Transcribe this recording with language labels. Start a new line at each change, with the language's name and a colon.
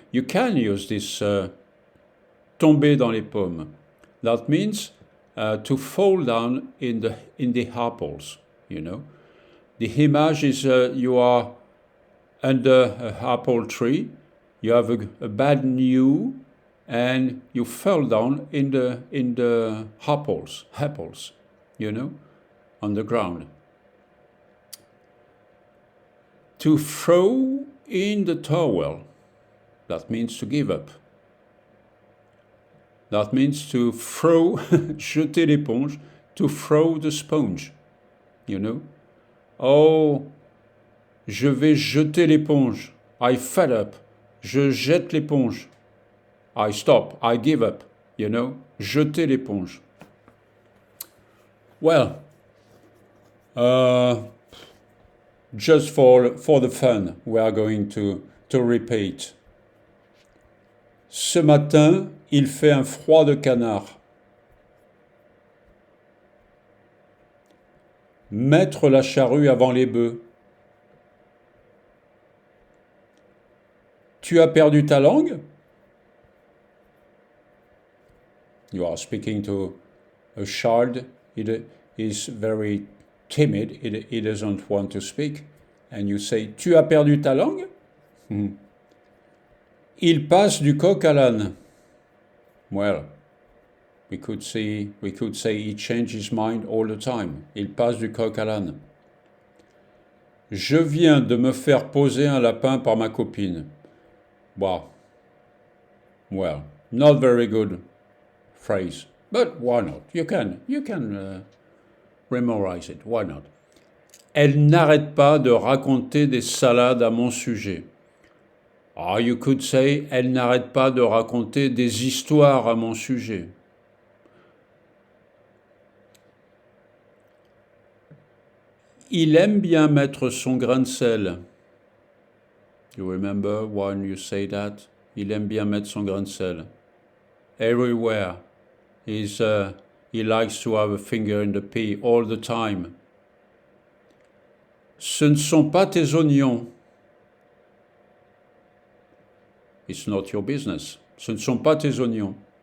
English: You can use this
French: tomber dans les pommes.
English: That means to fall down in the apples, you know. The image is you are under an apple tree, you have a bad news, and you fell down in the apples, you know, on the ground. To throw in the towel, that means to give up. That means to throw,
French: jeter l'éponge,
English: to throw the sponge, you know.
French: Oh, je vais jeter l'éponge.
English: I fed up.
French: Je jette l'éponge.
English: I stop. I give up, you know.
French: Jeter l'éponge.
English: Well, just for the fun, we are going to repeat.
French: Ce matin, il fait un froid de canard. Mettre la charrue avant les bœufs. Tu as perdu ta langue?
English: You are speaking to a child. He is very timid. He doesn't want to speak. And you say,
French: tu as perdu ta langue? Il passe du coq à l'âne.
English: Well, we could say he changes his mind all the time.
French: Il passe du coq à l'âne. Je viens de me faire poser un lapin par ma copine.
English: Wow. Well, not very good phrase, but why not? You can memorize it. Why not?
French: Elle n'arrête pas de raconter des salades à mon sujet.
English: Ah, you could say,
French: elle n'arrête pas de raconter des histoires à mon sujet. Il aime bien mettre son grain de sel.
English: You remember when you say that?
French: Il aime bien mettre son grain de sel.
English: Everywhere. He likes to have a finger in the pea all the time.
French: Ce ne sont pas tes oignons.
English: It's not your business.
French: Ce ne sont pas tes oignons.